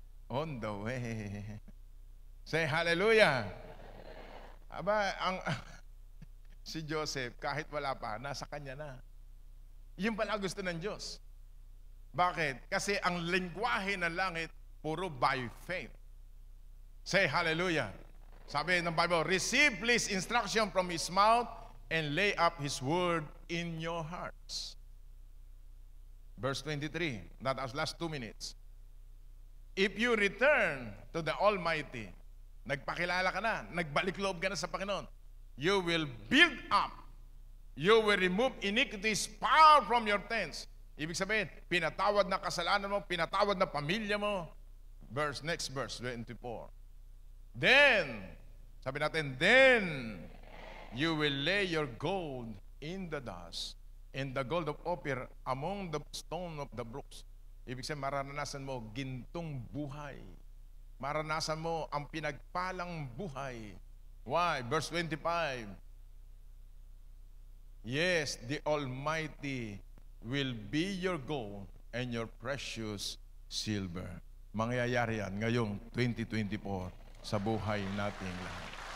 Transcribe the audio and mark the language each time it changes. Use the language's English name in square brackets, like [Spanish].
[English] On the way. Say hallelujah. [Filipino] Aba, si Joseph, kahit wala pa, nasa kanya na. Yun pala gusto ng Diyos. Bakit? Kasi ang lengguwahe ng langit, puro [English] by faith. Say hallelujah. [Filipino] Sabi ng [English] Bible, receive please instruction from His mouth and lay up His word in your hearts. Verse 23, that was last 2 minutes. If you return to the Almighty, [Filipino] nagpakilala ka na, nagbalik loob ka na sa Panginoon, [English] you will build up, you will remove iniquities far from your tents. [Filipino] Ibig sabihin, pinatawad na kasalanan mo, pinatawad na pamilya mo. [English] Next verse, 24. Then, [Filipino] sabi natin, [English] then, you will lay your gold in the dust, and the gold of Ophir among the stone of the brooks. [Filipino] Ibig sabihin, maranasan mo gintong buhay. Maranasan mo ang pinagpalang buhay. [English] Why? Verse 25. Yes, the Almighty will be your gold and your precious silver. [Filipino] Mangyayari yan ngayong 2024 sa buhay nating lahat.